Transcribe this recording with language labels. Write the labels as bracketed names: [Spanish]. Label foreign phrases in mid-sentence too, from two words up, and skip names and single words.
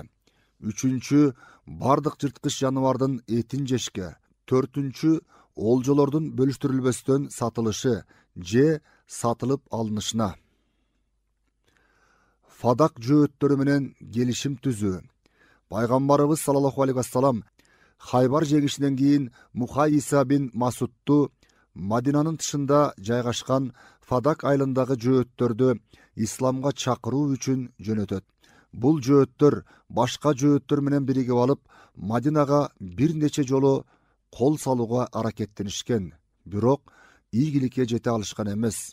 [Kyrgyz] Үчүнчү, бардык жырткыч жаныбардын этин жешке. Төртүнчү, олжолордун бөлүштүрүлбөстөн сатылышы же сатылып алынышына. Фадак жөөттөрү менен келишим түзүү. Пайгамбарыбыз [Arabic] صلى الله عليه وسلم [Kyrgyz] Хайбар жеңишинен кийин Мухайиса бин Масудту Мадинанын тышында жайгашкан Фадак айылындагы жөөттөрдү исламга чакыруу үчүн жөнөтөт. Бул жөөттөр башка жөөттөр менен биригип алып, Мадинага бир нече жолу кол салууга аракеттенишкен, бирок ийгиликке жете алышкан эмес.